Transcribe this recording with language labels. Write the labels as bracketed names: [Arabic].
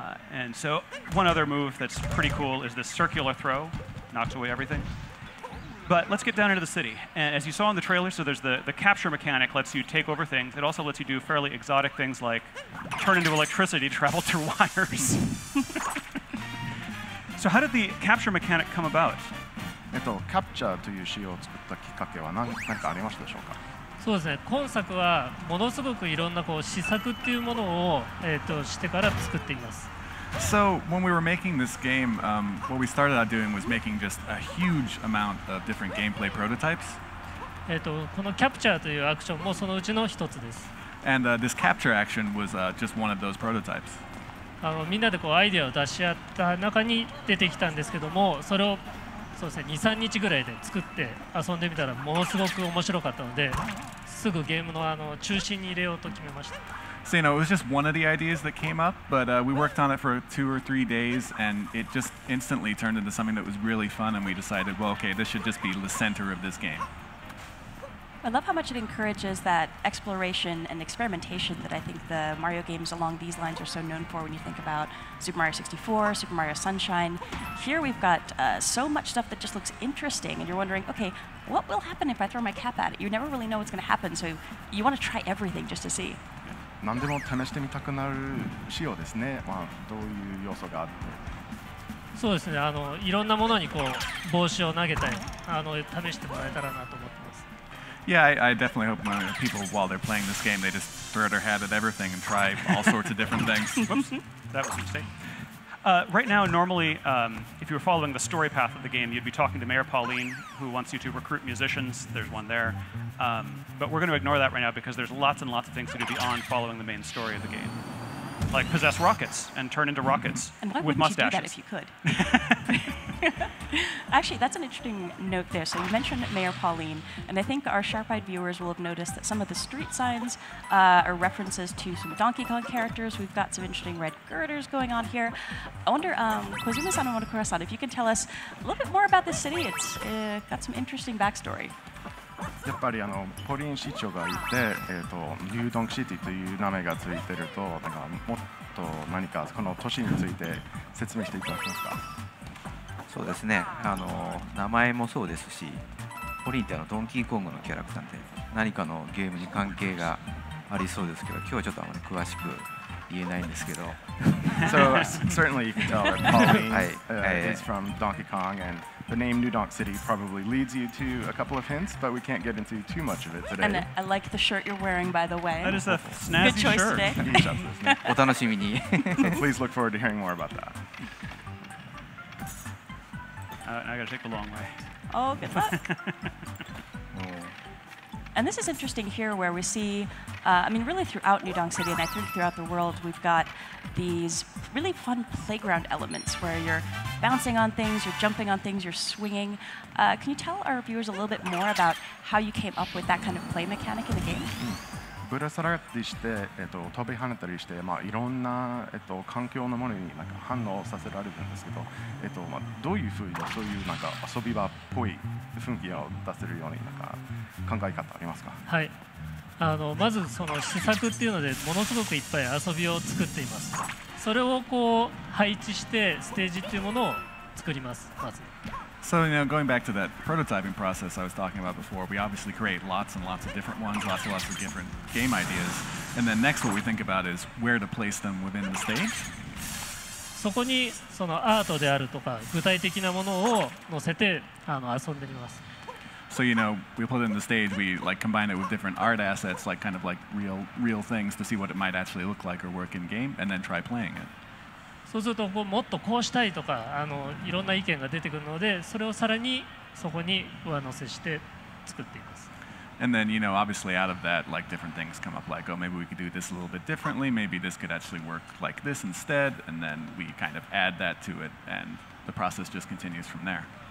[English] And so one other move that's pretty cool is this circular throw. Knocks away everything. But let's get down into the city. And as you saw in the trailer, so there's the capture mechanic lets you take over things. It also lets you do fairly exotic things like turn into electricity, travel through wires. So how did the capture mechanic come about? [Japanese] キャプチャーという仕様を作ったきっかけは何かありましたでしょうか。そうですね。今作はものすごくいろんな試作っていうものをしてから作っています。 [English] So when we were making this game, what we started out doing was making just a huge amount of different gameplay prototypes. [Japanese] このキャプチャーというアクションもそのうちの一つです。 [English] And this capture action was just one of those prototypes. [Japanese] みんなでアイデアを出し合った中に出てきたんですけども、それをそうですね、2、3日ぐらいで作って遊んでみたらものすごく面白かったので、すぐゲームの中心に入れようと決めました。 [English] So, it was just one of the ideas that came up, but we worked on it for 2 or 3 days, and it just instantly turned into something that was really fun, and we decided, well, okay, this should just be the center of this game. I love how much it encourages that exploration and experimentation that I think the Mario games along these lines are so known for when you think about Super Mario 64, Super Mario Sunshine. Here we've got so much stuff that just looks interesting, and you're wondering, okay, what will happen if I throw my cap at it? You never really know what's going to happen, so you want to try everything just to see. [Japanese] 何でも試してみたくなる仕様ですね。どういう要素があって。そうですね。いろんなものに帽子を投げたり、試してもらえたらなと思ってます。 [English] Yeah, I definitely hope people, while they're playing this game, they just throw their hat at everything and try all sorts of different things. Whoops, that was a mistake. Right now, normally, if you were following the story path of the game, you'd be talking to Mayor Pauline, who wants you to recruit musicians. There's one there. But we're going to ignore that right now because there's lots and lots of things to do beyond following the main story of the game. Like possess rockets and turn into rockets with mustaches. And why wouldn't you do that if you could? Actually, that's an interesting note there. So you mentioned Mayor Pauline, and I think our sharp-eyed viewers will have noticed that some of the street signs are references to some Donkey Kong characters. We've got some interesting red girders going on here. I wonder, Kozuma-san and Monokura-san, if you can tell us a little bit more about this city. It's got some interesting backstory. [Japanese] やっぱりポリン市長がいて、ニュードンクシティという名前がついてると、なんかもっと何かこの都市について説明していただけますか。そうですね。名前もそうですし、ポリンってドンキーコングのキャラクターで何かのゲームに関係がありそうですけど、今日はちょっとあまり詳しく言えないんですけど。 [English] So certainly you can tell that Pauline is from Donkey Kong, and the name New Donk City probably leads you to a couple of hints, but we can't get into too much of it today. And I like the shirt you're wearing, by the way. That is a snazzy Good choice shirt. Today. [Japanese] お楽しみに。 [English] Please look forward to hearing more about that. I gotta take the long way. Oh, good luck. And this is interesting here where we see, I mean, really throughout New Donk City, and I think throughout the world, we've got these really fun playground elements where you're bouncing on things, you're jumping on things, you're swinging. Can you tell our viewers a little bit more about how you came up with that kind of play mechanic in the game? [Japanese] ぶら下がったりして、飛び跳ねたりして、いろんな、環境のものになんか反応させられるんですけど、どういうふうにそういうなんか遊び場っぽい雰囲気を出せるようになんか考え方ありますか。はい。まずその試作っていうのでものすごくいっぱい遊びを作っています。それを配置してステージっていうものを作ります。まず。 [English] So, going back to that prototyping process I was talking about before, we obviously create lots and lots of different ones, lots and lots of different game ideas. And then next what we think about is where to place them within the stage. [Japanese] そこにそのアートであるとか具体的なものを載せて遊んでみます。 [English] So, we put it in the stage, we combine it with different art assets, kind of real things to see what it might actually look like or work in game, and then try playing it. [Japanese] そうするともっとこうしたいとかいろんな意見が出てくるので、それをさらにそこに上乗せして作っています。 [English] And then, you know, obviously out of that, like different things come up, like, oh, maybe we could do this a little bit differently. Maybe this could actually work like this instead. And then we kind of add that to it, and the process just continues from there.